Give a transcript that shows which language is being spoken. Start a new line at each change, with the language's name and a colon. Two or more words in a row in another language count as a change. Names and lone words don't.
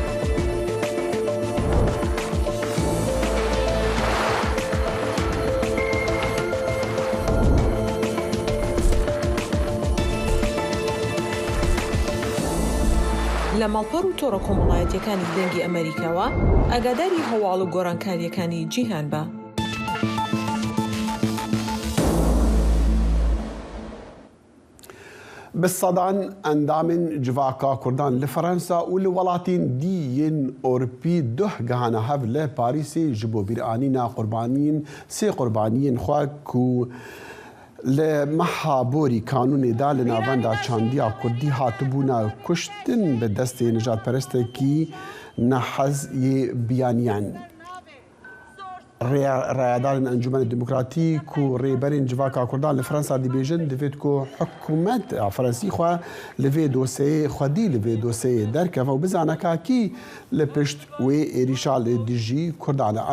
Central Kurdish: لە ماڵپەڕ و تۆڕە کۆمەڵایەتیەکانی دەنگی ئەمریکاوە ئاگاداری هەواڵ و گۆڕانکاریەکانی جیهان بە.
Kurdish: بسەدان ئەندامین جڤاکا کوردان لە فەرەنسا و لە وڵاتین دیین ئۆروپی دۆه گەهانە هەڤ لە پاریسی ji bo bîranîna qurbaniyên sê qurbaniyên xwe ku li meha borî kanûnê da li navenda çandiya Kurdî hatibûna kuştin bi destê nijadperestekî nehez yê biyaniyan. Rêyadarên Encûmenê Demokratîk û rêberên civaka Kurdan li Fransa dibêjin divêt ku hikûmet ya Fransî xwe li vê dosyeyê xwedî li vê dosyeyê derkeve û bizane kakî li pişt wê êrîşa lê dijî Kurdan e.